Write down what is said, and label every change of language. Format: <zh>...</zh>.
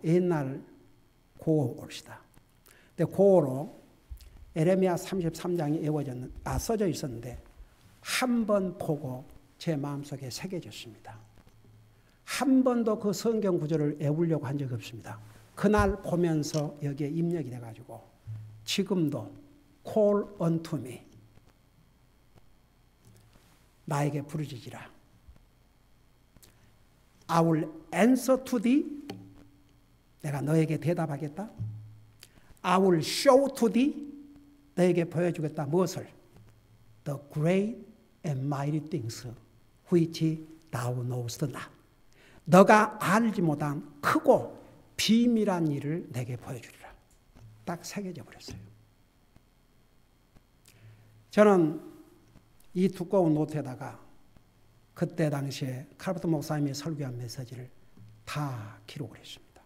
<ko>옛날 고어 옳시다. 근데 고어로 에레미야 33장이 써져 있었는데 한 번 보고 제 마음속에 새겨졌습니다. 한 번도 그 성경 구절을 외우려고 한 적이 없습니다. 그날 보면서 여기에 입력이 돼가지고 지금도</ko> <en>call unto me</en> <ko>나에게 부르짖으라.</ko> <en>I will answer to thee</en> <ko>내가 너에게 대답하겠다.</ko> <en>I will show to thee</en> <ko>너에게 보여주겠다. 무엇을?</ko> <en>The great and mighty things which thou knowest not.</en> <ko>너가 알지 못한 크고 비밀한 일을 내게 보여주리라. 딱 새겨져 버렸어요. 저는 이 두꺼운 노트에다가 그때 당시에 칼버트 목사님이 설교한 메시지를 다 기록을 했습니다.</ko>